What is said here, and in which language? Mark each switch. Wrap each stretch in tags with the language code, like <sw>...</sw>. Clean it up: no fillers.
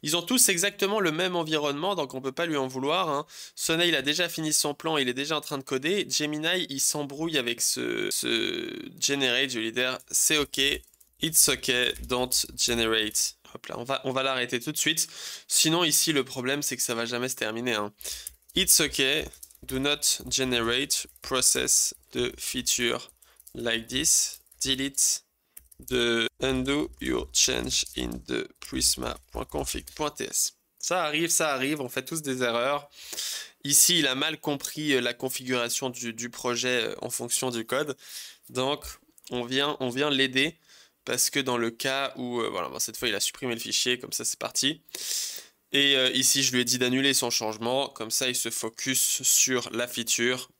<fr>Ils ont tous exactement le même environnement, donc on peut pas lui en vouloir. Hein. Sonnet, il a déjà fini son plan, il est déjà en train de coder. Gemini, il s'embrouille avec ce generate, je vais lui dire, c'est OK,</fr> <en>it's OK, don't generate.</en> <fr>Hop là, on va l'arrêter tout de suite. Sinon, ici, le problème, c'est que ça va jamais se terminer. Hein.</fr> <en>It's OK, do not generate process de feature like this, delete de undo your change in the prisma.config.ts.</en> <fr>Ça arrive, on fait tous des erreurs. Ici, il a mal compris la configuration du projet en fonction du code. Donc, on vient l'aider parce que dans le cas où, voilà, cette fois, il a supprimé le fichier, comme ça, c'est parti. Et ici, je lui ai dit d'annuler son changement, comme ça, il se focus sur la feature.</fr>